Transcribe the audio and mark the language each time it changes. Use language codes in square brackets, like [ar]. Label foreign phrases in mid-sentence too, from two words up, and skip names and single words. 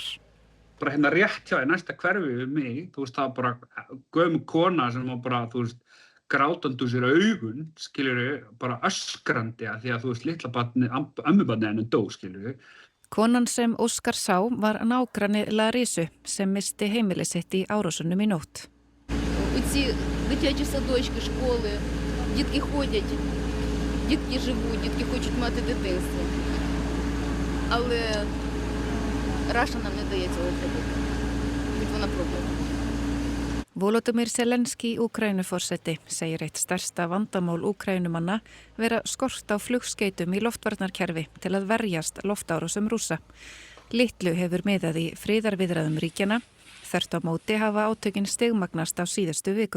[is] Bara rétt hjá í næsta hverfi við mig, þú veist, það var bara gömul kona sem var bara, þú veist, grátandi úr sér augun, skilurðu, bara öskrandi að því að þú veist, litla barnið, ömmubarnið henni dó, skilurðu. Konan sem Óskar sá var nágranni Larisu sem misti heimili sitt í árásunum í nótt. [uk] Ці дитячі садочки, школи, дітки ходять, дітки живуть, дітки хочуть мати дитинство. Але Раша нам не дає цього зробити, хоч вона пробувала. [is] Volodymyr Zelenski, Úkraínuforseti, segir eitt stærsta vandamál Úkraínumanna vera skort á flugskeytum í loftvarnarkerfi til að verjast loftárásum Rússa. Litlu hefur miðað í friðarviðræðum ríkjanna. Þvert á móti hafa átökin stigmagnast á síðustu vikum.